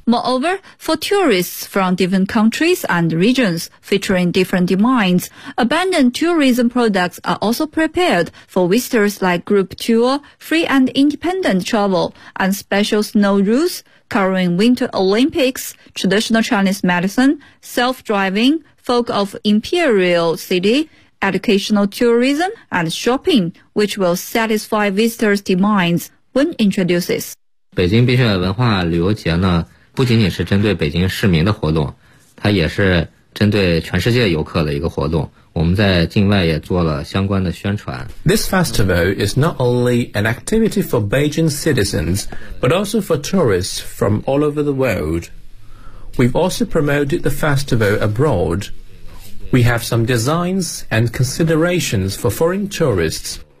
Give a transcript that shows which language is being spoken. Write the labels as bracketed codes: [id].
[en] Moreover, for tourists from different countries and regions featuring different demands, abandoned tourism products are also prepared for visitors like group tour, free and independent travel, and special snow routes covering Winter Olympics, traditional Chinese medicine, self-driving, folk of imperial city,educational tourism, and shopping, which will satisfy visitors' demands when introduces. [zh] 北京冰雪文化旅游节呢，不仅仅是针对北京市民的活动，它也是针对全世界游客的一个活动。我们在境外也做了相关的宣传。 [en] This festival is not only an activity for Beijing citizens, but also for tourists from all over the world. We've also promoted the festival abroad. We have some designs and considerations for foreign tourists.